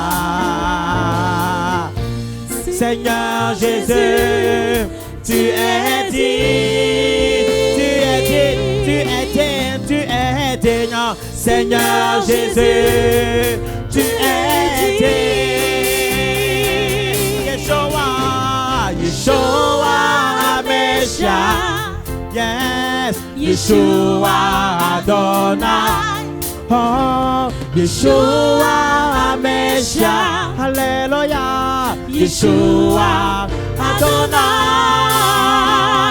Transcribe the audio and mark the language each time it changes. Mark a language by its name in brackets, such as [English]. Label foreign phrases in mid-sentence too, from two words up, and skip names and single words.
[French] Seigneur Jésus, tu es digne, tu es digne, tu es digne, tu es digne. Seigneur Jésus, tu es digne. [Hebrew] ישוע, ישוע, משיח, Yes, ישוע אדוני. Oh, ישוע משיח. [French] Alléluia. [Hebrew] ישוע אדוני.